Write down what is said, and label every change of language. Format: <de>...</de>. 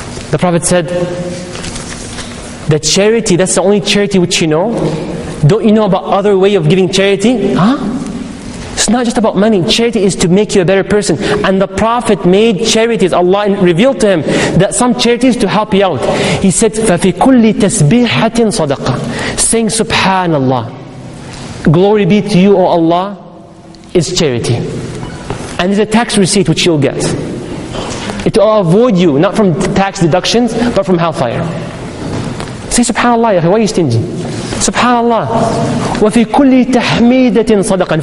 <en>The Prophet said, the charity, that's the only charity which you know. Don't you know about other way of giving charity? Huh? It's not just about money. Charity is to make you a better person. And the Prophet made charities. Allah revealed to him that some charities to help you out. He said,</en> <ar>فَفِي كُلِّ تَسْبِيحَةٍ صَدَقَةٍ.</ar> <en>Saying Subhanallah, glory be to you, O Allah, is charity. And there's a tax receipt which you'll get. It will avoid you, not from tax deductions, but from hellfire. Say Subhanallah, why are you stingy?</en> <ar>Subhanallah. وَفِي كُلِّ تَحْمِيدَةٍ صَدَقًا.</ar>